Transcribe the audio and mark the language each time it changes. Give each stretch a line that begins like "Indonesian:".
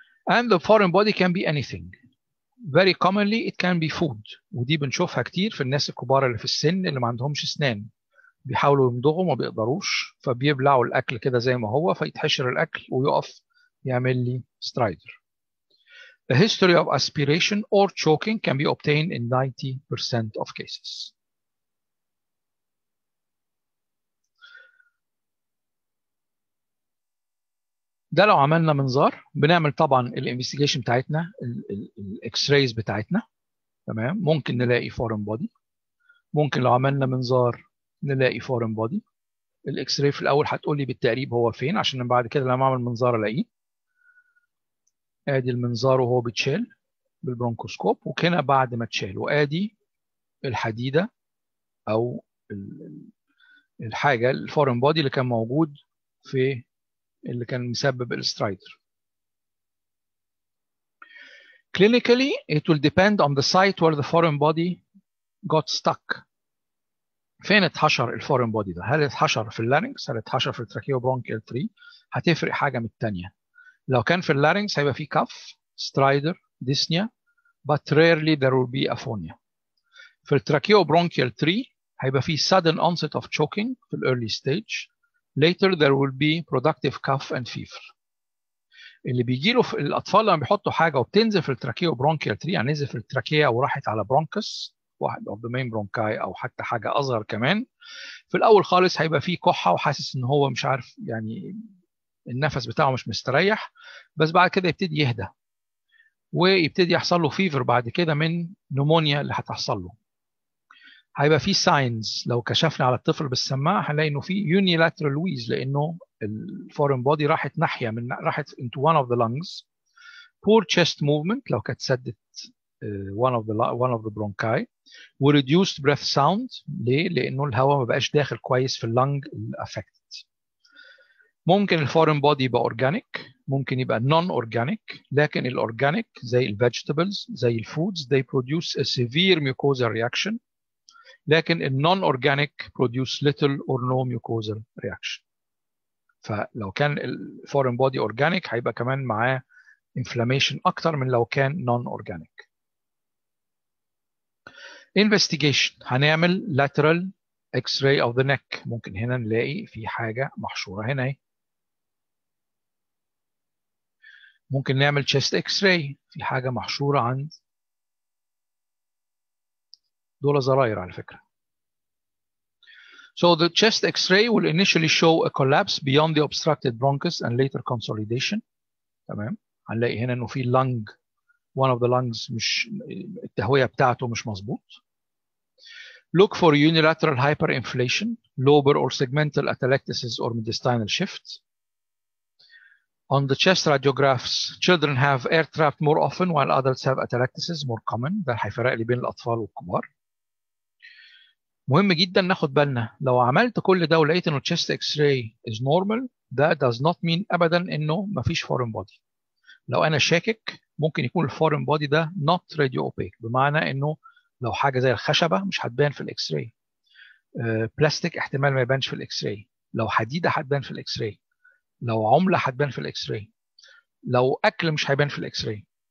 English: And the foreign body can be anything. Very commonly it can be food،
Arabic: ودي بنشوفها كتير في الناس الكبار اللي في السن اللي ما عندهمش اسنان، بيحاولوا يمضغوا ما بيقدروش فبيبلعوا الاكل كده زي ما هو فيتحشر الاكل ويقف يعمل لي سترايدر.
English: The history of aspiration or choking can be obtained in 90% of cases.
Arabic: ده لو عملنا منظار بنعمل طبعا الانفستيجيشن بتاعتنا، الاكس رايز بتاعتنا، تمام. ممكن نلاقي فورين بودي، ممكن لو عملنا منظار نلاقي فورين بودي. الاكس راي في الاول هتقول لي بالتقريب هو فين عشان بعد كده لما اعمل منظار الاقيه. ادي المنظار وهو بيتشال بالبرونكوسكوب، وكده بعد ما اتشال، وادي الحديده او الحاجه الفورين بودي اللي كان موجود في اللي كان مسبب السترايدر.
English: Clinically, it will depend on the site where the foreign body got stuck.
Arabic: فين اتحشر الفورين بودي ده؟ هل اتحشر في اللارynx؟ هل اتحشر في التراكيو برونكيال تري؟ هتفرق حاجه من الثانيه. لو كان في اللارynx هيبقى في كف سترايدر ديسنيا
English: but rarely there will be aphonia.
Arabic: في الtracheobronchial 3 هيبقى فيه sudden onset of choking في early stage.
English: Later there will be productive cough and fever.
Arabic: اللي بيجي له في الاطفال لما بيحطوا حاجه وبتنزل في الtracheobronchial 3، يعني نزل في التراكيه وراحت على برونكس واحد
English: of the main bronchi
Arabic: او حتى حاجه اصغر كمان، في الاول خالص هيبقى فيه كحه وحاسس ان هو مش عارف يعني النفس بتاعه مش مستريح، بس بعد كده يبتدي يهدى ويبتدي يحصل له فيفر بعد كده من نمونيا اللي هتحصل له. هيبقى فيه ساينز لو كشفنا على الطفل بالسماعه هنلاقي انه فيه unilateral wheeze لانه الفورين بودي راحت ناحيه من راحت
English: into one of the lungs. poor chest movement
Arabic: لو كانت سدت
English: one of the bronchi.
Arabic: و reduced breath sound ليه؟ لانه الهواء ما بقاش داخل كويس في اللنج affected. ممكن الفورين بودي يبقى اورجانيك، ممكن يبقى نون اورجانيك، لكن الاورجانيك زي الفيجيتابلز زي الفودز
English: they produce a severe mucosal reaction،
Arabic: لكن النون اورجانيك
English: produce little or no mucosal reaction.
Arabic: فلو كان الفورين بودي اورجانيك هيبقى كمان معاه inflammation اكتر من لو كان نون اورجانيك.
English: investigation هنعمل lateral x-ray of the neck.
Arabic: ممكن هنا نلاقي في حاجه محشوره هنا اهي. ممكن نعمل chest x-ray، في حاجة محشورة عند دول زراير على فكرة.
English: So the chest x-ray will initially show a collapse beyond the obstructed bronchus and later consolidation.
Arabic: تمام. هنلاقي هنا انه في lung
English: one of the lungs
Arabic: مش التهوية بتاعته مش مظبوط.
English: Look for unilateral hyperinflation, lobar or segmental atelectasis or mediastinal shift. On the chest radiographs, children have air trapped more often while adults have atelectasis more common.
Arabic: ده هيفرق لي بين الأطفال والكبار. مهم جدا ناخد بالنا لو عملت كل ده ولقيت انه
English: chest x-ray is normal،
Arabic: ده
English: does not mean
Arabic: ابدا انه مفيش foreign body. لو انا شاكك ممكن يكون الفورين بودي ده not radio opaque، بمعنى انه لو حاجه زي الخشبه مش هتبان في الاكس راي، بلاستيك احتمال ما يبانش في الاكس راي، لو حديده هتبان في الاكس راي، لو عمله هتبان في الاكس راي، لو اكل مش هيبان في الاكس راي.